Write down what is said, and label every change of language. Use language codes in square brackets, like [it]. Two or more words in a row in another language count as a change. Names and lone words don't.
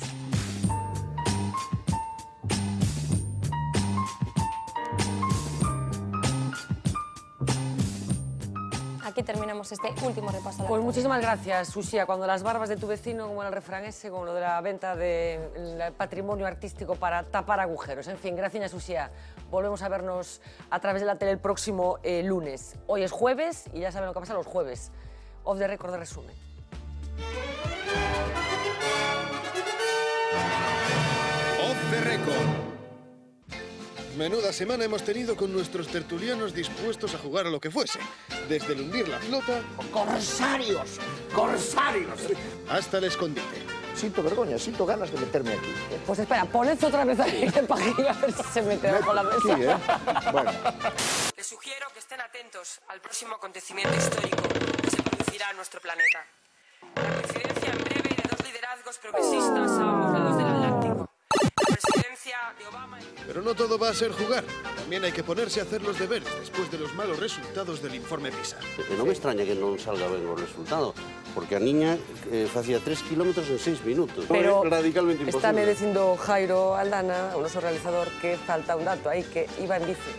[es] Aquí terminamos este último repaso. Pues muchísimas gracias, Uxía. Cuando las barbas de tu vecino, como era el refrán ese, como lo de la venta del patrimonio artístico para tapar agujeros. En fin, gracias, Uxía. Volvemos a vernos a través de la tele el próximo lunes. Hoy es jueves y ya saben lo que pasa los jueves. [en] Off the record [es] de resumen. [en] Off the record. [es] Menuda semana hemos tenido con nuestros tertulianos dispuestos a jugar a lo que fuese. Desde el hundir la flota... ¡Corsarios! ¡Corsarios! ...hasta el escondite. Siento vergüenza, siento ganas de meterme aquí. Pues espera, poned otra vez ahí el pajín a ver si se mete bajo la mesa. Sí, ¿eh? Bueno. Les sugiero que estén atentos al próximo acontecimiento histórico que se producirá en nuestro planeta. La coincidencia en breve de dos liderazgos progresistas a ambos lados del Atlántico. La presidencia de Obama... Pero no todo va a ser jugar. También hay que ponerse a hacer los deberes después de los malos resultados del informe PISA. [gl] Non me extraña que non salga ben o resultado, porque a niña facía 3 kilómetros en 6 minutos. [es] Pero radicalmente imposible. [gl] está me dicindo Jairo Aldana, o noso realizador, que falta un dato aí, [es] que iba en bici.